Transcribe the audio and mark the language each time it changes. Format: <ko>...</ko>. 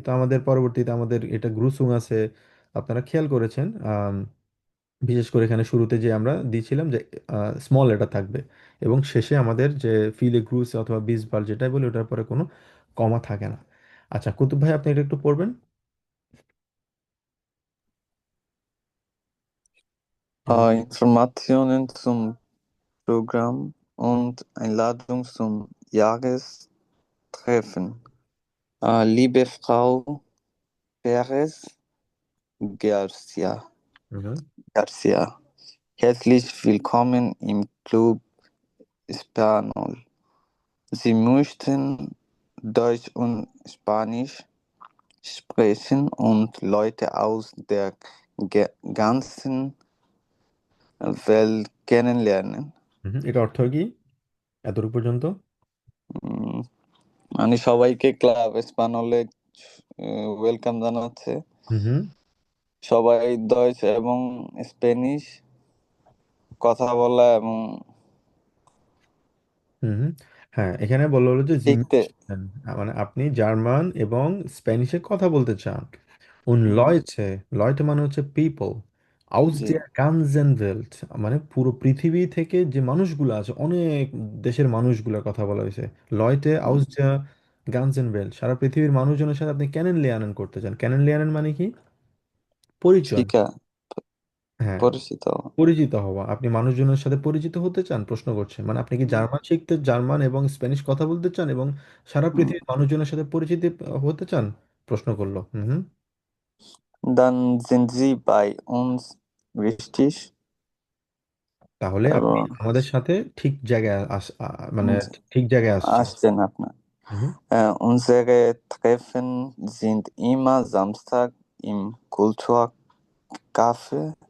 <bn>তো আমাদের পরবর্তীতে আমাদের এটা গ্রুসুম আছে, আপনারা খেয়াল করেছেন। বিশেষ করে এখানে শুরুতে যে আমরা দিয়েছিলাম যে স্মল লেটার থাকবে, এবং শেষে আমাদের যে ফিলে গ্রুস অথবা বিসবার যেটাই বলি, ওটার পরে কোনো কমা থাকে না। আচ্ছা, কুতুব ভাই আপনি এটা একটু পড়বেন।</bn> <de>Informationen zum Programm und Einladung zum Jahrestreffen. Liebe Frau Perez, Garcia. Mhm. Garcia. Herzlich willkommen im Club Espanol. Sie möchten Deutsch und Spanisch sprechen und Leute aus der ganzen Welt kennenlernen.</de> <bn>এটা অর্থ কি এতটুকু পর্যন্ত? উম, মানে সবাইকে club স্পানলে welcome জানাচ্ছে। হুম। সবাই Deutsch এবং স্প্যানিশ কথা বলা এবং হুম। হ্যাঁ, এখানে বললো হলো যে শিখতে। মানে আপনি জার্মান এবং স্প্যানিশে কথা বলতে চান। উন হুম, লয়টে, লয়টে মানে হচ্ছে পিপল, আউস জি।</bn> <de>der ganzen Welt,</de> <bn>মানে পুরো পৃথিবী থেকে যে মানুষগুলো আছে, অনেক দেশের মানুষগুলোর কথা বলা হয়েছে। লয়টে হুম, আউস</bn> <de>der ganzen Welt,</de> <bn>সারা পৃথিবীর মানুষজনের সাথে আপনি কেনেন লিয়ানেন করতে চান। কেনেন লিয়ানেন মানে কি? পরিচয়। শিখা, হ্যাঁ, পরিচিত। পরিচিত হওয়া। আপনি মানুষজনের সাথে পরিচিত হতে চান, প্রশ্ন করছে মানে আপনি কি হুম, জার্মান শিখতে, জার্মান এবং স্প্যানিশ কথা বলতে চান এবং সারা হুম। পৃথিবীর মানুষজনের সাথে পরিচিত হতে চান, প্রশ্ন করলো। হুম।</bn> <de>Dann sind Sie bei uns richtig</de> <bn>তাহলে আপনি এবং আমাদের সাথে ঠিক জায়গায় মানে ঠিক জায়গায় আসছেন। আসছেন আপনার। হুম।</bn> <de>Unsere Treffen sind immer Samstag im Kulturcafé</de>